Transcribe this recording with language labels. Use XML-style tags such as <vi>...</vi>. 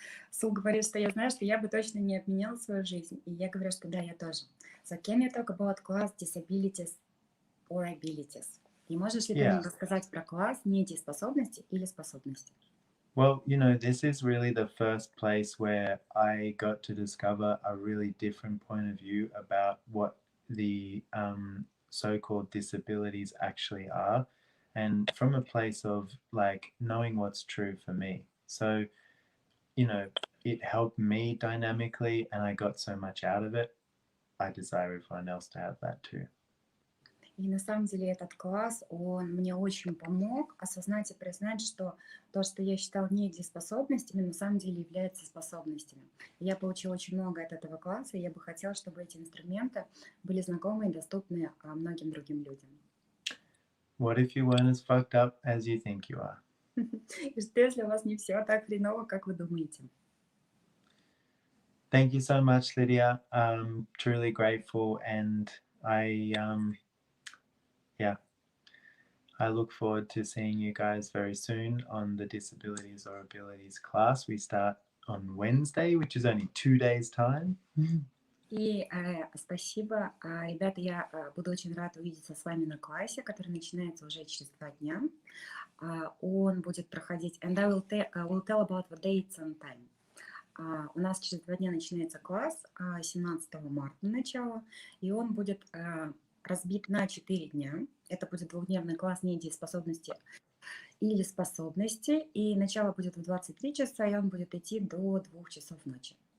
<ru>Сул говорит, что я знаю, что я бы точно не обменяла свою жизнь. И я говорю, что да, я тоже.</ru> <en>So can you talk about class disabilities or abilities?</en> <ru>И можешь ли ты нам</ru> <en>Yeah.</en> <ru>рассказать про класс недееспособности или способности?</ru> <en>Well, this is really the first place where I got to discover a really different point of view about what the so-called disabilities actually are, and from a place of like knowing what's true for me. So, it helped me dynamically, and I got so much out of it. I desire everyone else to have that too.</en> <ru>И на самом деле этот класс, он мне очень помог осознать и признать, что то, что я считал недееспособностями, на самом деле является способностями. И я получила очень много от этого класса, и я бы хотела, чтобы эти инструменты были знакомы и доступны многим другим людям.</ru> <en>What if you weren't as fucked up as you think you are?</en> <ru>И что если у вас не все так хреново, как вы думаете?</ru> <en>Thank you so much, Lydia. I'm truly grateful, and I look forward to seeing you guys very soon on the Disabilities or Abilities class. We start on Wednesday, which is only 2 days' time.</en> <ru>И спасибо. Ребята, я буду очень рада увидеться с вами на классе, который начинается уже через 2 дня. Он будет проходить,</ru> <en>and I will tell about the dates and time.</en> <ru>У нас через 2 дня начинается класс, 17 марта начало, и он будет разбит на 4 дня. Это будет 2-дневный класс недееспособности или способности, и начало будет в 23 часа, и он будет идти до 2 часов ночи.</ru>